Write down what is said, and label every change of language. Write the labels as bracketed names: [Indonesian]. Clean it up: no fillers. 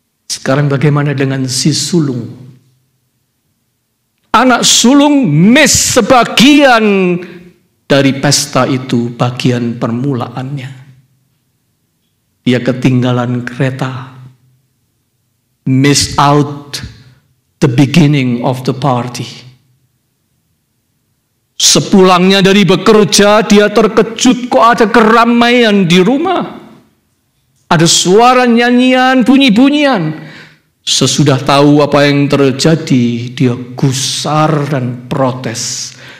[Indonesian] Sekarang bagaimana dengan si sulung? Anak sulung miss sebagian dari pesta itu, bagian permulaannya. Dia ketinggalan kereta. [English] Miss out the beginning of the party. [Indonesian] Sepulangnya dari bekerja, dia terkejut kok ada keramaian di rumah. Ada suara nyanyian, bunyi-bunyian. Sesudah tahu apa yang terjadi, dia gusar dan protes.